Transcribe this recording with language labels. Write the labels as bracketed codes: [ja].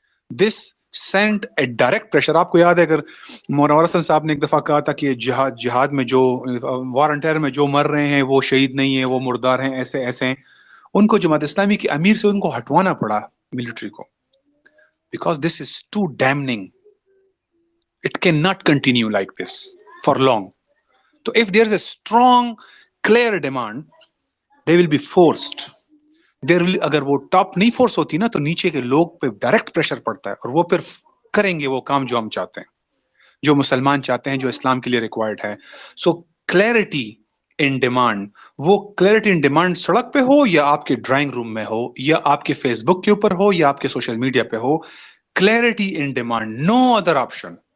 [en] This sent a direct pressure. [ur] آپ کو یاد ہے اگر مولانا حسن صاحب نے ایک دفعہ کہا تھا کہ جہاد میں جو وارنٹیئر میں جو مر رہے ہیں وہ شہید نہیں ہیں، وہ مردار ہیں، ایسے ہیں. ان کو جماعت اسلامی کے امیر سے ان کو ہٹوانا پڑا ملٹری کو، [en] Because this is too demeaning. It can not continue like this for long. [ur] تو [en] if there is a strong clear demand they will be forced. [ur] اگر وہ ٹاپ نہیں فورس ہوتی نا تو نیچے کے لوگ پہ ڈائریکٹ پریشر پڑتا ہے، اور وہ پھر کریں گے وہ کام جو ہم چاہتے ہیں، جو مسلمان چاہتے ہیں، جو اسلام کے لیے ریکوائرڈ ہے. سو کلیئرٹی ان ڈیمانڈ، وہ کلیئرٹی ان ڈیمانڈ سڑک پہ ہو یا آپ کے ڈرائنگ روم میں ہو یا آپ کے فیس بک کے اوپر ہو یا آپ کے سوشل میڈیا پہ ہو، clarity in demand, [en] No other option.